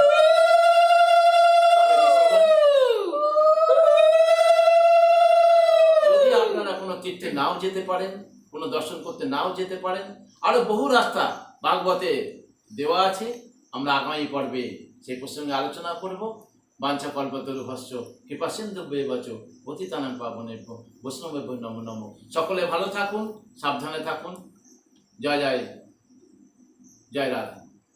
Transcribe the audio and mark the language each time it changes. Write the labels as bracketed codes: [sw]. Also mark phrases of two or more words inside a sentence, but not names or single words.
[bn] তবে ঋষিগণ, যদি আপনারা কোনো তীর্থে নাও যেতে পারেন, কোনো দর্শন করতে নাও যেতে পারেন, আরো বহু রাস্তা ভাগবতে দেওয়া আছে। আমরা আগামী পর্বে সেই প্রসঙ্গে আলোচনা করব। [sa] বাঞ্ছা কল্পতরুভ্যশ্চ কৃপা সিন্ধুভ্যেব চ পতিতানাং পাবনেভ্যো বৈষ্ণবেভ্যো নমো নমো। [bn] সকলে ভালো থাকুন, সাবধানে থাকুন। জয় জয় জয় রাধা।